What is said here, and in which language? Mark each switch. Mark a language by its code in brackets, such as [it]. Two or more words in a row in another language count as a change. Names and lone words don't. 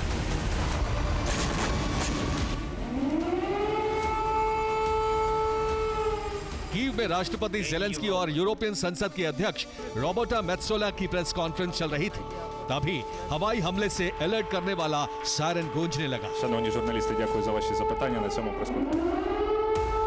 [hi] कीव में राष्ट्रपति ज़ेलेंस्की और यूरोपियन संसद के अध्यक्ष रॉबर्टा मेत्सोला की [en] press conference [hi] चल रही थी। तभी हवाई हमले से अलर्ट करने वाला सायरन गूंजने लगा। [uk] Шановні журналісти, дякую за ваші запитання на цьому прес-конференції.